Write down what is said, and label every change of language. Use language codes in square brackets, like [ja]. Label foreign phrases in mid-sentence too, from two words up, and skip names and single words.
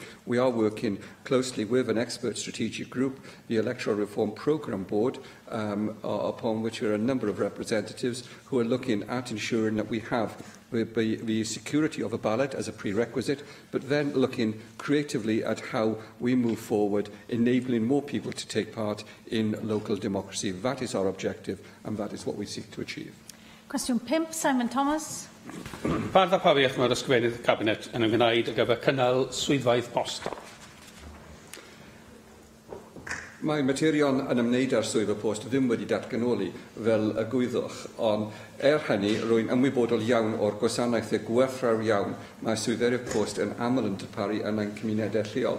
[en] We are working closely with an expert strategic group, the Electoral Reform Programme Board, upon which there are a number of representatives who are looking at ensuring that we have the security of a ballot as a prerequisite, but then looking creatively at how we move forward, enabling more people to take part in local democracy. That is our objective, and that is what we seek to achieve. [cy] Cwestiwn 5, Simon Thomas. Pa ddarpariaeth mae'r ysgrifennydd y Cabinet yn ymwneud ar gyfer cynnal swyddfaeth post? Mae materion yn ymwneud â'r swyddfa post ddim wedi datganoli fel y gwyddwch, ond hynny, rwy'n ymwybodol iawn o'r gwasanaethau gwerthfawr iawn mae swyddfa'r post yn aml yn darparu yn ein cymunedau lleol.